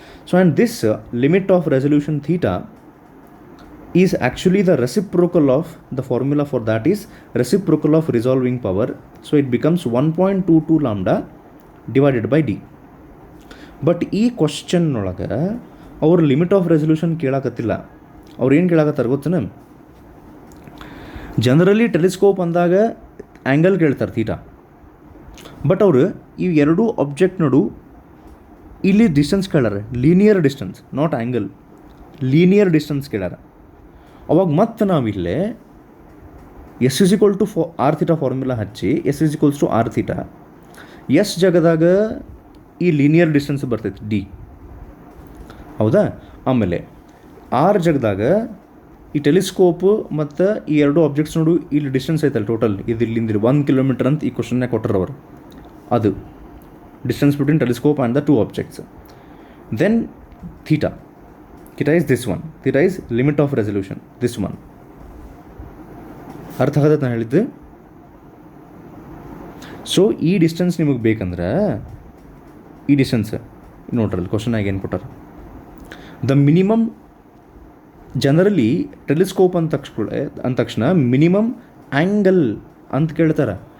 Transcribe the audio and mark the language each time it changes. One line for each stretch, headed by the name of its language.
English: So and this limit of resolution theta is actually the reciprocal of the formula for that is reciprocal of resolving power. So it becomes 1.22 lambda divided by d.
Kannada: But ಈ question ಒಳಗೆ ಅವ್ರು limit of resolution ಕೇಳಾಕತ್ತಿಲ್ಲ. ಅವ್ರು ಏನು ಕೇಳಾಕತ್ತಾರೆ ಗೊತ್ತೇನ, generally telescope ಅಂದಾಗ angle ಕೇಳ್ತಾರೆ theta. But ಅವರು ಈ ಎರಡೂ ಆಬ್ಜೆಕ್ಟ್ ನಡು ಇಲ್ಲಿ distance ಕೇಳಾರ, linear distance, not angle, linear distance ಕೇಳಾರ. ಅವಾಗ ಮತ್ತೆ ನಾವಿಲ್ಲೇ
English: S is equal to R theta
Kannada: formula ಹಚ್ಚಿ S is equals to R theta, S ಜಾಗದಾಗ ಈ ಲೀನಿಯರ್ ಡಿಸ್ಟೆನ್ಸ್ ಬರ್ತೈತಿ ಡಿ, ಹೌದಾ. ಆಮೇಲೆ ಆರ್ ಜಾಗದಾಗ ಈ ಟೆಲಿಸ್ಕೋಪು ಮತ್ತು ಈ ಎರಡು ಆಬ್ಜೆಕ್ಟ್ಸ್ ನೋಡು ಇಲ್ಲಿ ಡಿಸ್ಟೆನ್ಸ್ ಐತಲ್ಲ ಟೋಟಲ್, ಇದು ಇಲ್ಲಿಂದ 1 ಕಿಲೋಮೀಟರ್ ಅಂತ ಈ ಕ್ವಶನ್ನೇ ಕೊಟ್ಟರವರು.
English: ಅದು distance between telescope and the two objects. Then theta is this one. Theta is limit of resolution, this one.
Kannada: ಅರ್ಥ ಆಗತ್ತೆ ನಾನು ಹೇಳಿದ್ದು. ಸೊ ಈ ಡಿಸ್ಟೆನ್ಸ್ ನಿಮಗೆ ಬೇಕಂದ್ರೆ ಈ ಡಿಸ್ಟೆನ್ಸ್ ನೋಡ್ರಲ್ಲಿ ಕ್ವಶನಾಗ ಏನು ಕೊಟ್ಟಾರ, ದ ಮಿನಿಮಮ್ ಜನರಲಿ ಟೆಲಿಸ್ಕೋಪ್ ಅಂದ ತಕ್ಷಣ ಮಿನಿಮಮ್ ಆ್ಯಂಗಲ್ ಅಂತ ಕೇಳ್ತಾರೆ.